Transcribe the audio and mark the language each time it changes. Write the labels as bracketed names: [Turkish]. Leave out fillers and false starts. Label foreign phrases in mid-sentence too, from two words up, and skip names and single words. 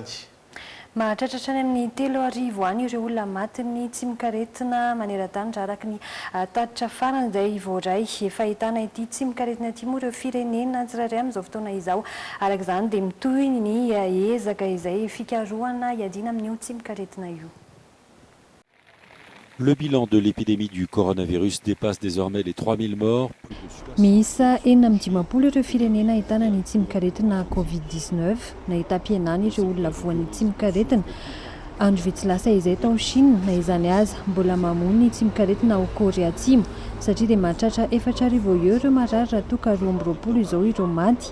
[Malagasy] Mahatratratra any amin'ny 3 any ireo olona matin'ny tsimikaretina maneran-tany raha araka ny tatitra farany izay voaray efa ahitana ity tsimikaretina ity moa ireo firenena tsirairay amin'izao fotoana izao. Araka izany dia mitohy ny ezaka izay fikarohana hiadina amin'io tsimikaretina io. [French] Le bilan de l'épidémie du coronavirus dépasse désormais les 3000 morts. [Malagasy] Miisa 450 ireo firenena ahitana ny tsimikaretina Covid-19 nahita ampihenany ireo olona voan'ny tsimikaretina. Andro vitsy lasa izay tao Chine na izany aza mbola mamono ny tsimikaretina ao Korea Atsimo satria dia mahatratra 4,000 ireo marary raha toa ka 12 izao ireo maty.